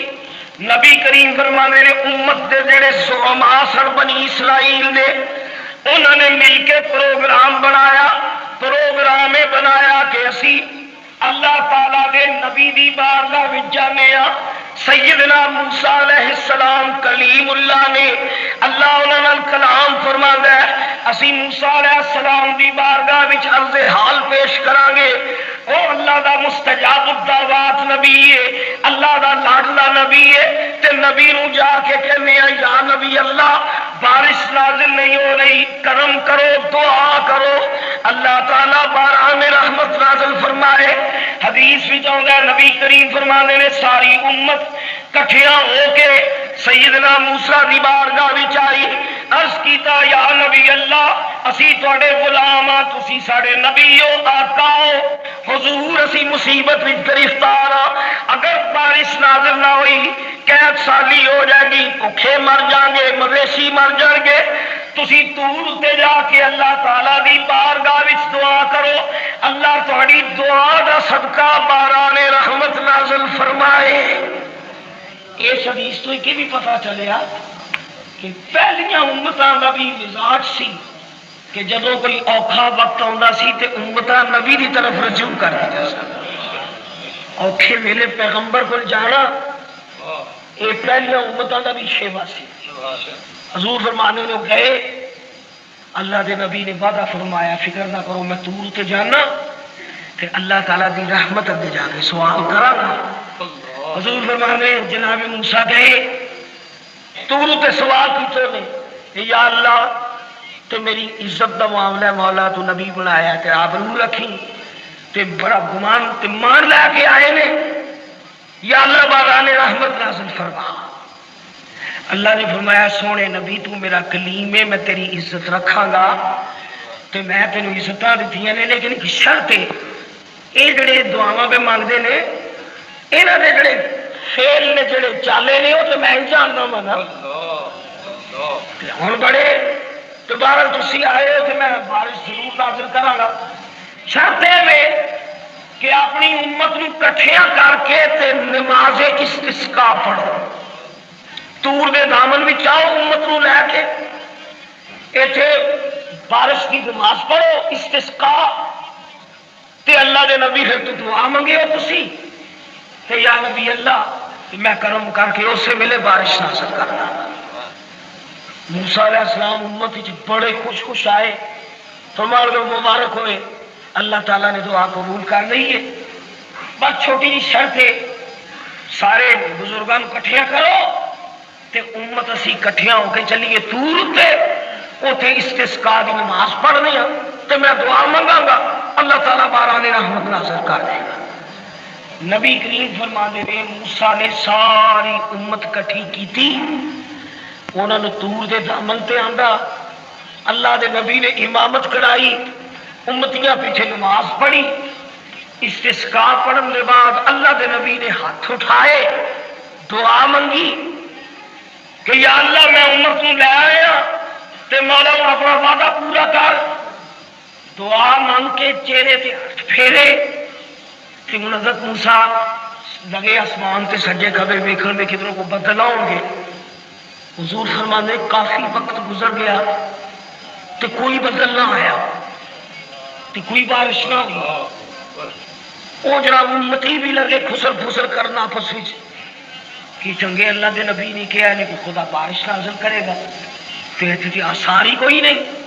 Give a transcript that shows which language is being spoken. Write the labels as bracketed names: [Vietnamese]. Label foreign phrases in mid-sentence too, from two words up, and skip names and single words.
[Punjabi] نبی کریم فرمانے نے امت دے جڑے سوما سن بنی اسرائیل نے انہوں نے مل کے پروگرام بنایا کہ اسی اللہ تعالیٰ دے نبی دی بارگاہ وچ جانے ہاں۔ سیدنا موسیٰ [Arabic] علیہ السلام کلیم اللہ [Punjabi] نے اللہ انہاں نال کلام فرماندا ہے، اسی موسیٰ [Arabic] علیہ السلام [Punjabi] دی بارگاہ وچ عرض حال پیش کران گے۔ او اللہ دا [Arabic] مستجاب الدعوات [Punjabi] نبی ہے، اللہ دا لاڈلا نبی ہے، تے نبی نو جا کے کہنے ہیں [Arabic] یا نبی اللہ [Punjabi] بارش نازل نہیں ہو رہی، کرم کرو، دعا کرو اللہ تعالیٰ باران رحمت نازل فرمائے۔ حدیث بھی چاہتا ہے نبی کریم فرمانے نے ساری امت کٹھیاں ہو کے سیدنا موسیٰ دی بارگاہ وچ آئی، عرض کیتا [Arabic] یا نبی اللہ [Punjabi] اسی تواڈے غلام ہاں، تسی ساڈے نبی ہو، آقا ہو، حضور اسی مصیبت وچ گرفتار ہاں، اگر بارش نازل نہ ہوئی قحط سالی ہو جائے گی، بھوکے مر جان گے، مویشی مر جان گے، تسی طور تے جا کے اللہ تعالی دی بارگاہ وچ دعا کرو، اللہ تہاڈی دعا دا صدقہ باران رحمت نازل فرمائے۔ اس حدیث تو یہ بھی پتہ چلیا کہ پہلیاں امتاں دا بھی مزاج سی کہ جدوں کوئی اوکھا وقت آندا سی تے امتاں نبی دی طرف رجوع کر دیا سن۔ اوکھے ویلے پیغمبر کو جانا یہ پہلیاں امتاں دا بھی شیوا سی۔ حضور فرمانے نے گئے، اللہ دے نبی نے وعدہ فرمایا فکر نہ کرو میں طور تے جانا تے اللہ تعالیٰ دی رحمت اندے جا کے سوال کراں گا۔ حضور فرمانے جناب موسیٰ گئے طور تے سوال کیتے نے یا اللہ تے میری عزت دا معاملہ ہے، مولا تو نبی بنایا تے آبرو رکھی تے بڑا گمان تے مان لے کے آئے نے، یا اللہ باران رحمت نازل فرما۔ اللہ نے فرمایا سونے نبی تو میرا کلیم ہے، میں تیری عزت رکھاں گا تے میں تینوں عزتاں دتیاں نے، لیکن ایک شرط ہے یہ جڑے دعاواں پہ مانگتے نے یہاں دے جڑے فیل نے جڑے چالے نے وہ تو میں جاننا وا نا۔ ہن بڑے دوبارہ تسی آئے ہو کہ میں بارش ضرور نازل کراں گا، شرط ہے کہ اپنی امت نو کٹھیاں کر کے تے نماز استسقاء پڑھو، طور دے دامن وچ آؤ امت نو لے کے ایتھے بارش کی نماز پڑھو استسقاء تے اللہ دے نبی پھر تو دعا منگے ہو تسی تے [Arabic] یا نبی اللہ [Punjabi] میں کرم کر کے اسی ویلے بارش نازل کرنا۔ موسیٰ علیہ السلام امت وچ بڑے خوش خوش آئے، فرمان دو مبارک ہوئے، اللہ تعالیٰ نے دعا قبول کر لی ہے، بس چھوٹی جی شرط ہے سارے بزرگاں کٹھیاں کرو تے امت اسی کٹھیاں ہو کے چلیے طور تے اوتھے استسقاء دی نماز پڑھنی ہے تے میں دعا منگاں گا اللہ تعالیٰ باران رحمت نازل کر دے گا۔ نبی کریم فرماندے نے موسیٰ نے ساری امت کٹھی کیتی، انہوں نے طور دے دامن تے آندا، اللہ دے نبی نے امامت کرائی، امتیاں پیچھے نماز پڑھی، استسقاء پڑھن کے بعد اللہ دے نبی نے ہاتھ اٹھائے دعا منگی کہ یا اللہ میں امت کو لے آیا تے مولا اپنا وعدہ پورا کر۔ دعا مانگ کے چہرے تے ہاتھ پھیرے کہ حضرت موسیٰ لگے آسمان تے سجے کھبے ویکھن میں کدھروں کو بدل آؤ گے۔ حضور فرمانے کافی وقت گزر گیا تے کوئی بدل نہ آیا تے کوئی بارش نہ ہوئی۔ وہ جناب امتی بھی لگے خسر پھسر کرنا آپس وچ کہ چنگے اللہ دے نبی نے کہا نہیں کہ خدا بارش نازل کرے گا تے آثار ہی کوئی نہیں۔